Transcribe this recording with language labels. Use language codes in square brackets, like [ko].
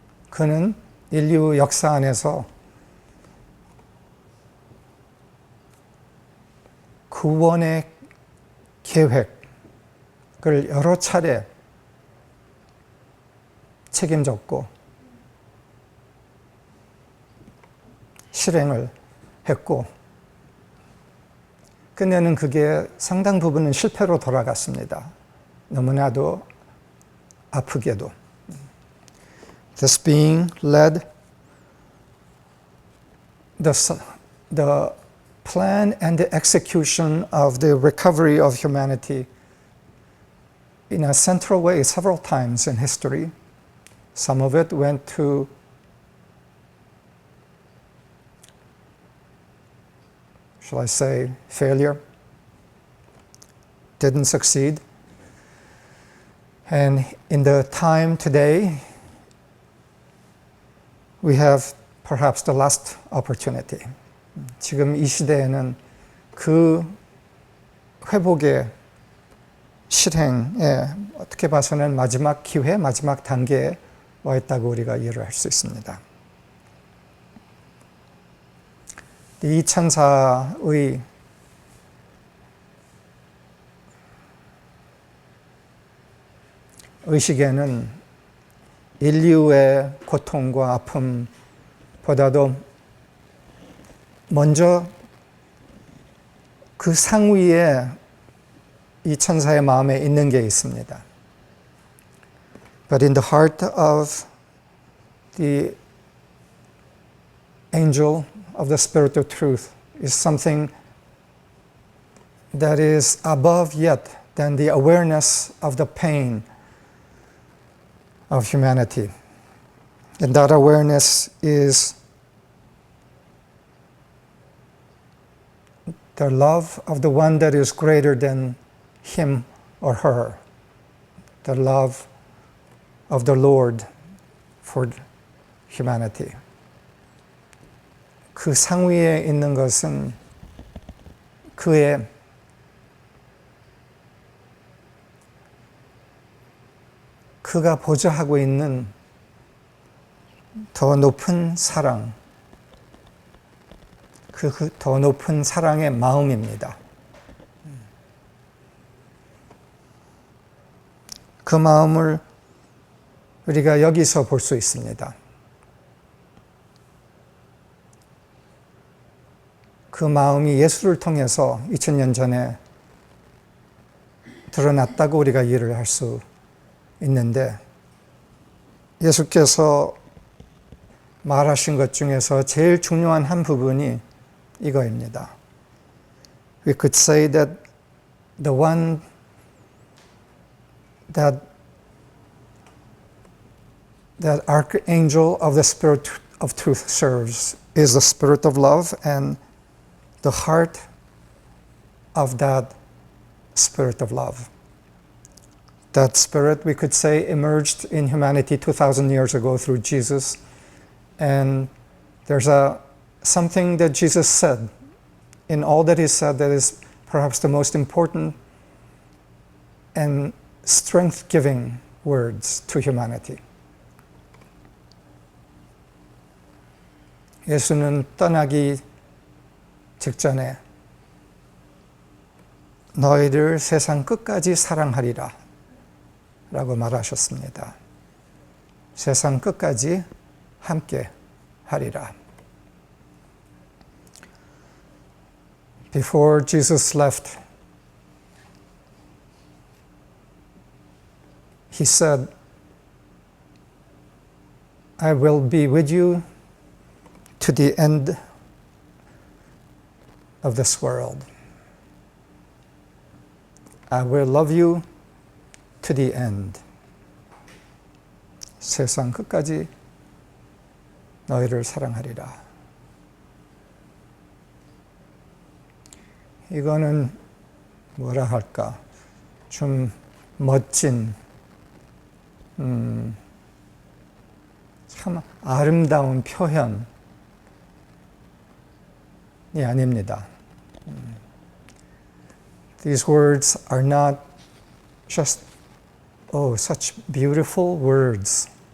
[ko] 그는 인류 역사 안에서 구원의 계획을 여러 차례 책임졌고 실행을 했고 끝내는 그게 상당 부분은 실패로 돌아갔습니다. 너무나도 아프게도. [en] This being led the plan and the execution of the recovery of humanity in a central way several times in history. Some of it went to shall I say failure, didn't succeed. And in the time today, we have perhaps the last opportunity. [ko] 지금 이 시대에는 그 회복의 실행에 어떻게 봐서는 마지막 기회, 마지막 단계에 와 있다고 우리가 이해를 할 수 있습니다. 이 천사의 의식에는 인류의 고통과 아픔보다도 먼저 그 상위에 이 천사의 마음에 있는 게 있습니다. [en] But in the heart of the angel of the Spirit of Truth is something that is above yet than the awareness of the pain of humanity. And that awareness is the love of the one that is greater than him or her. The love of the Lord for humanity. [ko] 그 상위에 있는 것은 그의 그가 보좌하고 있는 더 높은 사랑, 그 더 높은 사랑의 마음입니다. 그 마음을 우리가 여기서 볼 수 있습니다. 그 마음이 예수를 통해서 2000년 전에 드러났다고 우리가 이해를 할 수 있는데 예수께서 말하신 것 중에서 제일 중요한 한 부분이 이거입니다. [en] We could say that the one that archangel of the Spirit of truth serves is the Spirit of love, and the heart of that Spirit of love. That Spirit, we could say, emerged in humanity 2,000 years ago through Jesus. And there's something that Jesus said in all that he said that is perhaps the most important and strength-giving words to humanity. [ko] 예수는 떠나기 직전에 너희를 세상 끝까지 사랑하리라 라고 말하셨습니다. 세상 끝까지 함께 하리라. [en] Before Jesus left, he said, I will be with you to the end of this world. I will love you to the end. [ko] 세상 끝까지 너희를 사랑하리라. 이거는 뭐라 할까? 좀 멋진, 참 아름다운 표현이 아닙니다. [en] These words are not just, oh, such beautiful words.